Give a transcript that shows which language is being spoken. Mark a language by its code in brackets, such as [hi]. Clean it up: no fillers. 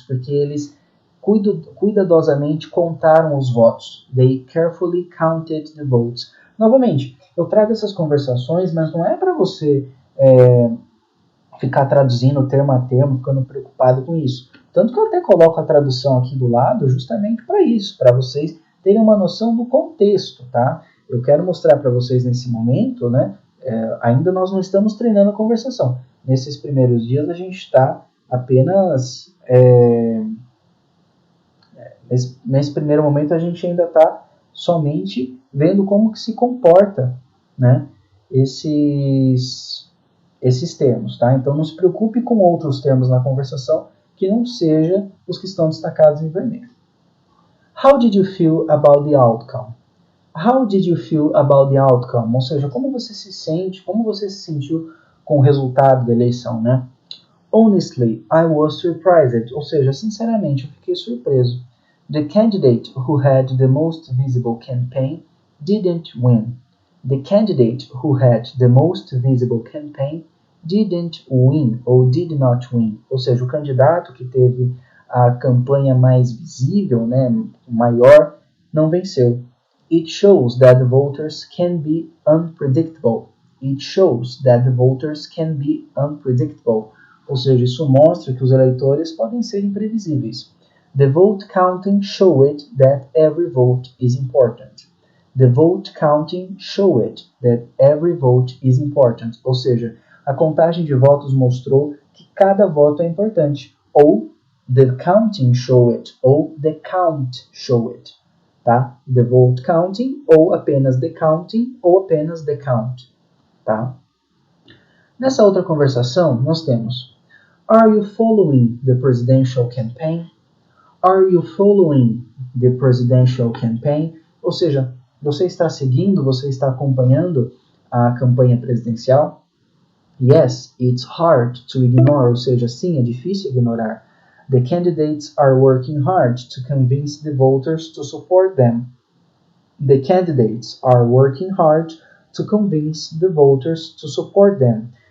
[pt] Porque eles cuidadosamente contaram os votos. [en] They carefully counted the votes. [pt] Novamente, eu trago essas conversações, mas não é para você ficar traduzindo termo a termo, ficando preocupado com isso. Tanto que eu até coloco a tradução aqui do lado justamente para isso, para vocês terem uma noção do contexto, tá? Eu quero mostrar para vocês nesse momento, né? Ainda nós não estamos treinando a conversação. Nesses primeiros dias a gente está apenas... Nesse primeiro momento a gente ainda está somente vendo como que se comporta, né, esses termos. Tá? Então não se preocupe com outros termos na conversação que não sejam os que estão destacados em vermelho. [en] How did you feel about the outcome? How did you feel about the outcome? [pt] Ou seja, como você se sentiu com o resultado da eleição, né? [en] Honestly, I was surprised. [pt] Ou seja, sinceramente, eu fiquei surpreso. [en] The candidate who had the most visible campaign didn't win. The candidate who had the most visible campaign didn't win, ou did not win. [pt] Ou seja, o candidato que teve a campanha mais visível, né, maior, não venceu. [en] It shows that the voters can be unpredictable. It shows that the voters can be unpredictable. [pt] Ou seja, isso mostra que os eleitores podem ser imprevisíveis. [en] The vote counting showed that every vote is important. The vote counting showed that every vote is important. [pt] Ou seja, a contagem de votos mostrou que cada voto é importante. [en] Ou the counting showed, ou the count showed. Tá? The vote counting, [pt] ou apenas [en] the counting, ou apenas the count. Tá? [pt] Nessa outra conversação, nós temos: [en] Are you following the presidential campaign? Are you following the presidential campaign? [pt] Ou seja, você está seguindo, você está acompanhando a campanha presidencial? [en] Yes, it's hard to ignore, [pt] ou seja, sim, é difícil ignorar. [en] The candidates are working hard to convince the voters to support them. The candidates are working hard to convince the voters to support them.